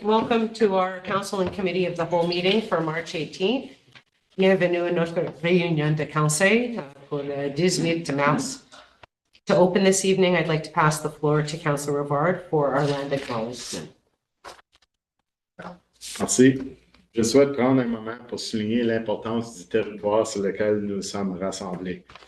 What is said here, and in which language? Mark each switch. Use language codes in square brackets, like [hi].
[en] Welcome to our Council and Committee of the Whole meeting for March 18th. [fr] Bienvenue à notre réunion de conseil pour le 18 mars. [en] To open this evening, I'd like to pass the floor to Councillor Rivard for our land acknowledgement. [fr] Merci. Je souhaite prendre un moment pour souligner l'importance du territoire sur lequel nous sommes rassemblés.